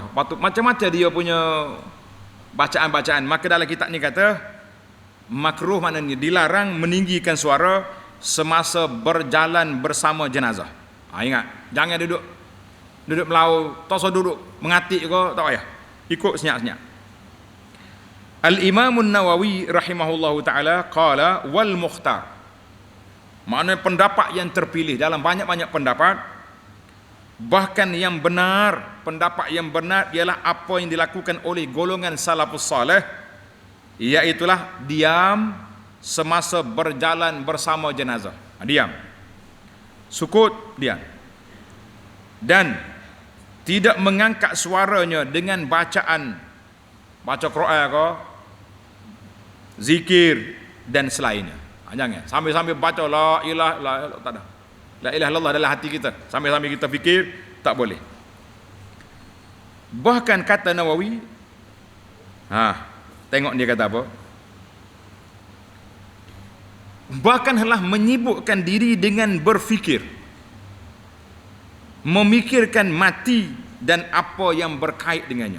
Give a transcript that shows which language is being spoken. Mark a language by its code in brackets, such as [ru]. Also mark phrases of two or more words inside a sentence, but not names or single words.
[ms] Patut macam-macam dia punya bacaan-bacaan. Maka dalam kitab ni kata makruh, maknanya dilarang meninggikan suara semasa berjalan bersama jenazah. Ingat, jangan duduk melau, tak usah duduk mengatik ke, tak payah. Ikut senyap-senyap. [ar] الإمام النووي رحمه الله تعالى قال والمختار. [ms] Maknanya pendapat yang terpilih dalam banyak-banyak pendapat, bahkan yang benar, pendapat yang benar ialah apa yang dilakukan oleh golongan salafus saleh, iaitulah diam semasa berjalan bersama jenazah. Diam. Sukut, diam. Dan tidak mengangkat suaranya dengan bacaan, baca Quran ke, zikir dan selainnya. Jangan sambil-sambil baca [ar] لا إله, [ms] tak ada. [ar] لا إله إلا الله [ms] dalam hati kita, sambil-sambil kita fikir, tak boleh. Bahkan kata Nawawi, Tengok dia kata apa? Bahkan hendaklah menyibukkan diri dengan berfikir, memikirkan mati dan apa yang berkait dengannya.